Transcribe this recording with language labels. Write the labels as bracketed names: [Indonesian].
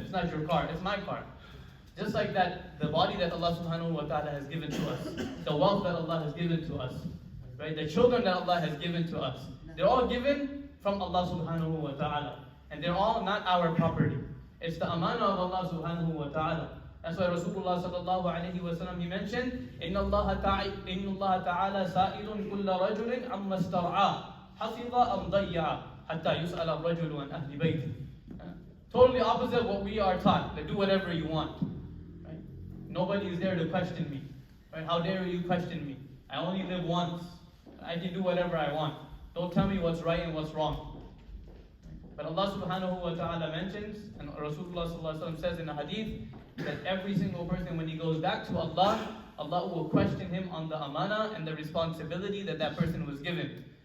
[English] It's not your car, it's my car. Just like that, the body that Allah subhanahu wa ta'ala has given to us, the wealth that Allah has given to us, right? The children that Allah has given to us, they're all given from Allah subhanahu wa ta'ala. And they're all not our property. It's the amana of Allah subhanahu wa ta'ala. That's why Rasulullah sallallahu alayhi wa sallam, he mentioned, [Arabic] إِنَّ اللَّهَ تَعَالَى سَائِلٌ كُلَّ رَجُلٍ عَمَّا اسْتَرْعَى حَفِظَ أَمْ ضَيَّعَ حَتَّى يُسْأَلَ الرَّجُلُ عَنْ أَهْلِ بَيْتِهِ. [English] Totally opposite what we are taught. That do whatever you want. Right? Nobody is there to question me. Right? How dare you question me? I only live once. I can do whatever I want. Don't tell me what's right and what's wrong. But Allah subhanahu wa ta'ala mentions, and Rasulullah sallallahu alayhi wa sallam says in a hadith, that every single person, when he goes back to Allah, Allah will question him on the amana and the responsibility that person was given.